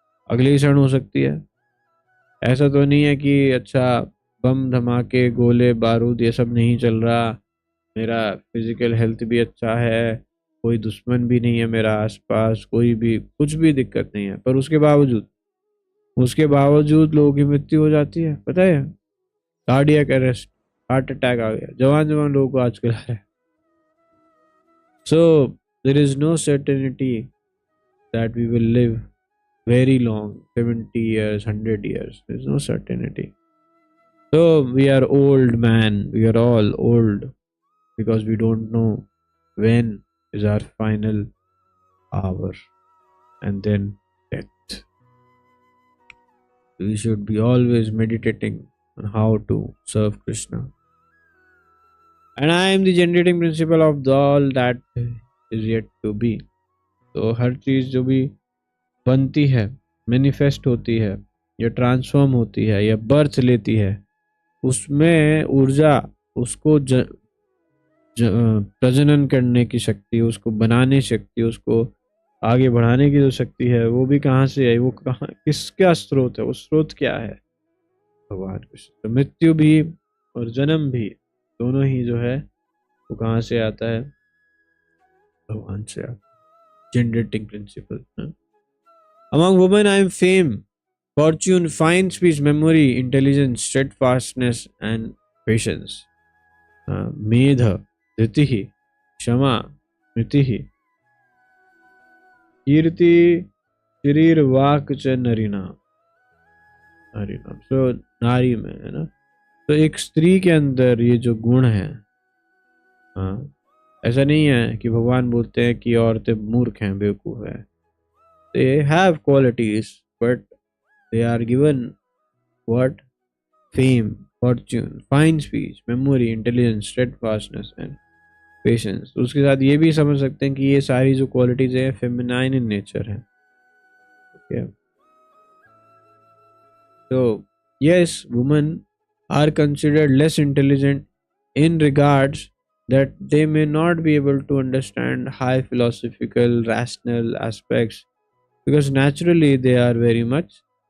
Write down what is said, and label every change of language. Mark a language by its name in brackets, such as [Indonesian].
[Hindi] अगले ही क्षण हो सकती है। ऐसा तो नहीं है कि अच्छा बम धमाके, गोले बारूद ये सब नहीं चल रहा, मेरा फिजिकल हेल्थ भी अच्छा है, कोई दुश्मन भी नहीं है मेरा आसपास, कोई भी कुछ भी दिक्कत नहीं है, पर उसके बावजूद लोगों की मृत्यु हो जाती है। पता है, कार्डियक अरेस्ट, हार्ट अटैक आ गया, जवान लोगों को आजकल आ रहा है। [English] So there is no certainty that we will live very long, 70 years, 100 years. There is no certainty. So we are old, man. We are all old because we don't know when is our final hour and then death. We should be always meditating on how to serve Krishna. And I am the generating principle of all that is yet to be. [Hindi] तो हर चीज जो भी बनती है, manifest होती है, या transform होती है, या बर्थ लेती है, उसमें ऊर्जा, उसको प्रजनन करने की शक्ति, उसको बनाने शक्ति, उसको आगे बढ़ाने की जो शक्ति है, वो भी कहाँ से आई, वो कहाँ, किसका स्रोत है, वो स्रोत क्या है? भगवान कृष्ण। तो मृत्यु भी और जन्म भी दोनों ही जो है वो कहाँ से आता है? भगवान से आता है। [English] Generating principle. Among women I am fame, fortune, fine speech, memory, intelligence, steadfastness and patience. [Sanskrit] Medha, dhitihi, shama, smritihi, kirti, sharir, vak cha narinam. [Hindi] So नारी में है ना, तो एक स्त्री के अंदर ये जो गुण है, ऐसा नहीं है कि भगवान बोलते हैं कि औरतें मूर्ख हैं, बेवकूफ हैं। [English] They have qualities, but they are given what? Fame, fortune, fine speech, memory, intelligence, steadfastness and patience. [Hindi] उसके साथ ये भी समझ सकते हैं कि ये सारी जो क्वालिटीज है फेमिनाइन इन नेचर है। [English] Okay. So yes, women are considered less intelligent in regards that they may not be able to understand high philosophical, rational aspects, because naturally they are very much